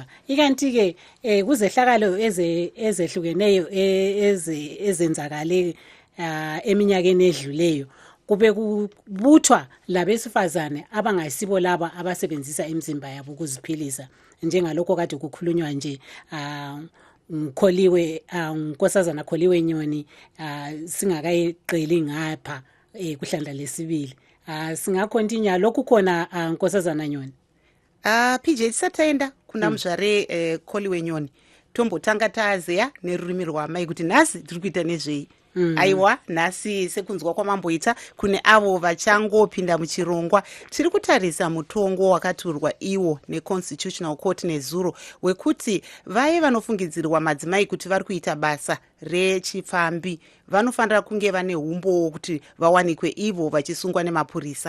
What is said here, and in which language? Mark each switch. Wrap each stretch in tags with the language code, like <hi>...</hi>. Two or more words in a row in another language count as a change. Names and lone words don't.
<nd>Ikanti ke kuzehlakalo ezehlukeneyo ezenzakale eminyakeni edluleyo kube kubuthwa labesifazane abangayisibo laba abasebenzisa imizimba yabo ukuziphilisa, njengalokho kade kukhulunywa nje Kholiwe Nkosazana Kholiwe Nyoni singakayiqeli ngapha kuhlandla lesibili. Singakontinya lokhu khona Nkosazana Nyoni.</nd> <sn>PJ satenda kuna mzvare Kholiwe Nyoni tombotanga tazeya nerurimi rwamai kuti nhasi tiri kuita nezvei. Aiwa, nhasi sekunzwa kwamamboita kune avo vachangopinda muchirongwa tiri kutarisa mutongo wakaturwa iwo neConstitutional Court nezuro wekuti vaye vanofungidzirwa madzimai kuti vari kuita basa rechipfambi vanofanira kunge vane umbo kuti vawanikwe ivo vachisungwa nemapurisa.</sn>